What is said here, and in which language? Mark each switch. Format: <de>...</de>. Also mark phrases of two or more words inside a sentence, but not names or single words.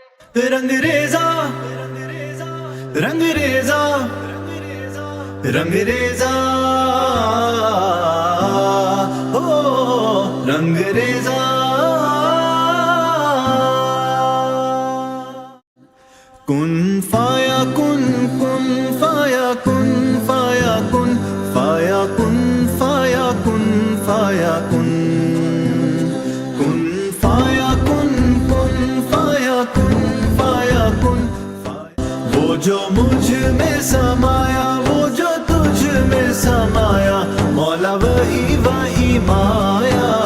<ur>رنگ ریزا رنگ ریزا رنگ ریزا او رنگ ریزا</ur> <ar>کن فایا کن کن فایا کن فایا کن فایا کن فایا کن فایا کن کن فایا کن کن فایا کن فایا کن</ar> <ur>وہ جو مجھ میں سمایا وہ جو تجھ میں سمایا مولا وہی وہی مایا</ur>